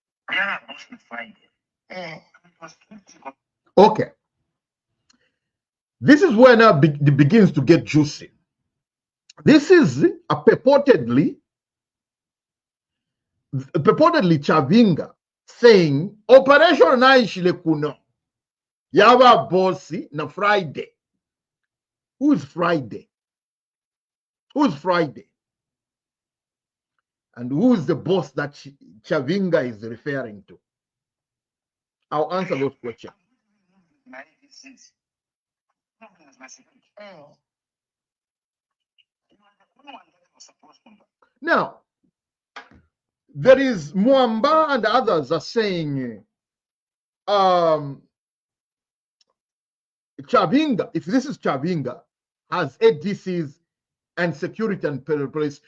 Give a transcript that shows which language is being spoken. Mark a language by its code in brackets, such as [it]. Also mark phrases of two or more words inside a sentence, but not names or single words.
[en] Yeah, boss on Friday. Okay. This is where now it begins to get juicy. This is a purportedly Chavinga saying operation [bem] naishile kuno yaba bossi na [en] Friday. Who's Friday? Who's Friday? And who's the boss that Chavinga is referring to? I'll answer those questions. Now, there is Mwamba and others are saying Chavinga, if this is Chavinga, has ADCs and security and police.